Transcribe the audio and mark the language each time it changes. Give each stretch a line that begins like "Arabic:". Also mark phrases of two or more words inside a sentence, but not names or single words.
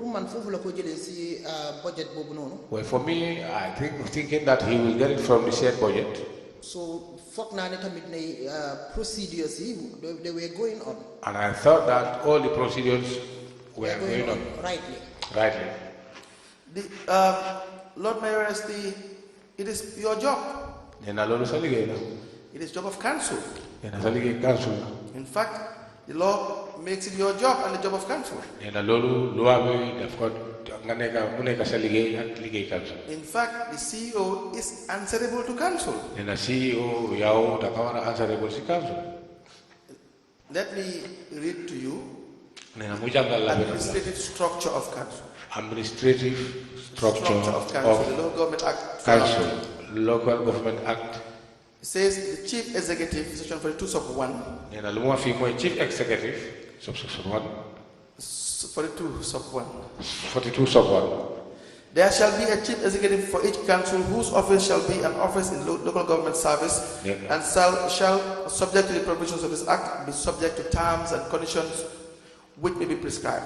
English: Well, for me, I think thinking that he will get it from the shared budget. So procedures they were going on. And I thought that all the procedures were going on. Rightly. Rightly. The Lord Mayor, as the It is your job.
Wolof: nee na loolu sa liggéey la
English: It is job of council.
Wolof: nee na sa liggéey council la
English: In fact, the law makes it your job and the job of council.
Wolof: nee na loolu loi bi daf ko nga nekk mu nekk sa liggéey ak liggéey council
English: In fact, the CEO is answerable to council.
Wolof: nee na CEO yow da nga war a answerable si council
English: Let me read to you
Wolof: nee na mu jàngal la benn
English: administrative structure of council. administrative structure of council, of the Local Government Act. council local government act It says the chief executive, section 42 sub 1,
Wolof: nee na lu ma fi mooy
English: chief executive
Wolof: subsection 1
English: 42 sub 1. 42 sub 1 There shall be a chief executive for each council whose office shall be an office in local government service and shall, subject to the provisions of this act, be subject to terms and conditions which may be prescribed.